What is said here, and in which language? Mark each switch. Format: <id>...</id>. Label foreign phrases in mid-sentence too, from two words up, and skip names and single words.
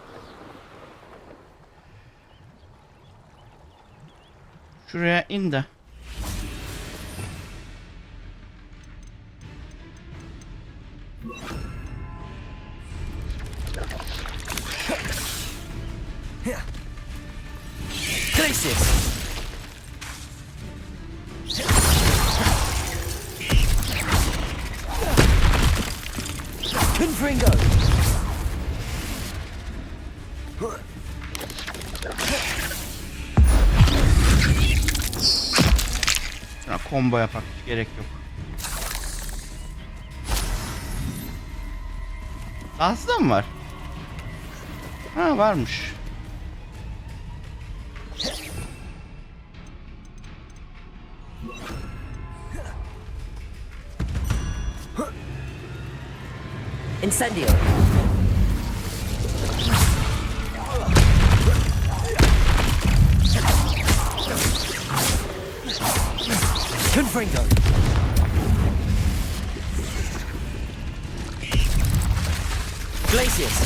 <tr>Şuraya in de. Glacius. Confringo. Şuna combo yapak, hiç gerek yok. Dahası mı var? Ha varmış. Incendio. Confringo. Glacius.</tr>